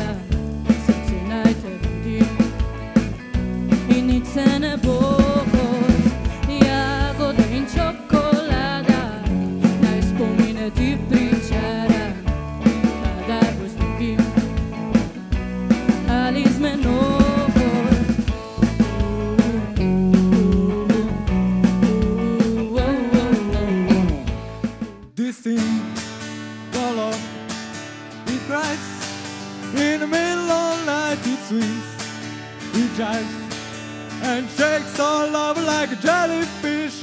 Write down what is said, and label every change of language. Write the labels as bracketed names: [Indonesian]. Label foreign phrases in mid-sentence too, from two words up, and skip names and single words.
[Slovenian] Srce naj te vodi in nič se ne bo. Jagoda in čokolada, naj spomine ti pričara, kadar boš z drugim ali z menoj. [English] Distinct color, it cries in the middle of the night, it swings, it jives and shakes all over like a jellyfish.